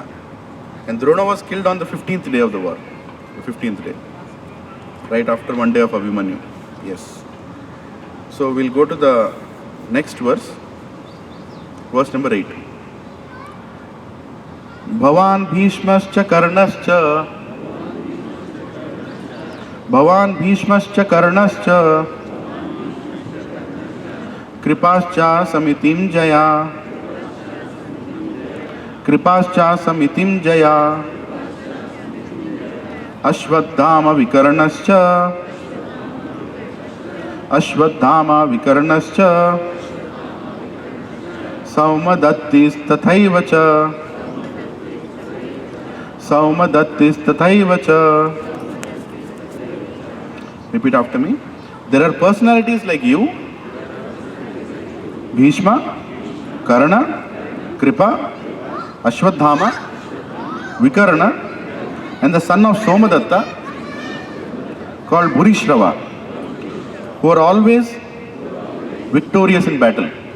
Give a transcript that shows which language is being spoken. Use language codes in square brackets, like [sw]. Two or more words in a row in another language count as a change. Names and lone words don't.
[en] And Drona was killed on the 15th day of the war. The 15th day. Right after one day of Abhimanyu. Yes. So we'll go to the next verse. Verse number 8. [sa] भवान् भीष्मश्च कर्णश्च कृपश्च समितिं जय अश्वत्थामा विकर्णश्च सौमदत्तिस् तथैवच. [en] Repeat after me. There are personalities like you, Bhishma, Karna, Kripa, Ashwadhama, Vikarna, and the son of Somadatta called Bhurishrava, who are always victorious in battle.